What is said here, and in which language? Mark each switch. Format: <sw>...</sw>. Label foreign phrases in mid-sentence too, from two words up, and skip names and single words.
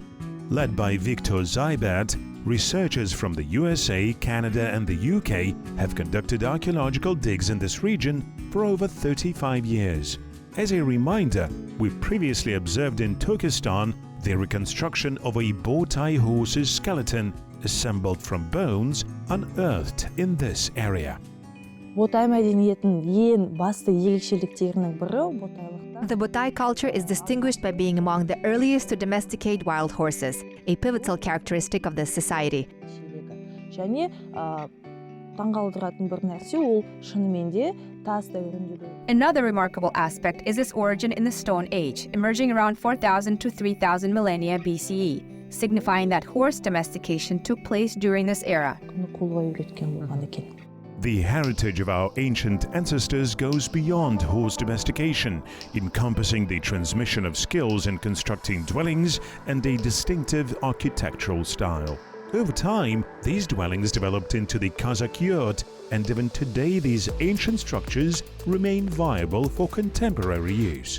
<en>Led by Victor Zybert, researchers from the USA, Canada and the UK have conducted archaeological digs in this region for over 35 years. As a reminder, we previously observed in Turkestan the reconstruction of a bow-tie horse's skeleton assembled from bones unearthed in this area.</en> <kk>Ботай мәдениетінің ең басты ерекшеліктерінің бірі ботайлықта.</kk> <en>The Botai culture is distinguished by being among the earliest to domesticate wild horses, a pivotal characteristic of this society.</en> <kk>Және таңғалдыратын бір нәрсе ол шынымен де тас дәуірінде.</kk> <en>Another remarkable aspect is its origin in the Stone Age, emerging around 4000 to 3000 millennia BCE, signifying that horse domestication took place during this era.</en> <kk>Қолға үйреткен болған екен.</kk> <en>The heritage of our ancient ancestors goes beyond horse domestication, encompassing the transmission of skills in constructing dwellings and a distinctive architectural style. Over time, these dwellings developed into the Kazakh yurt, and even today these ancient structures remain viable for contemporary use.</en>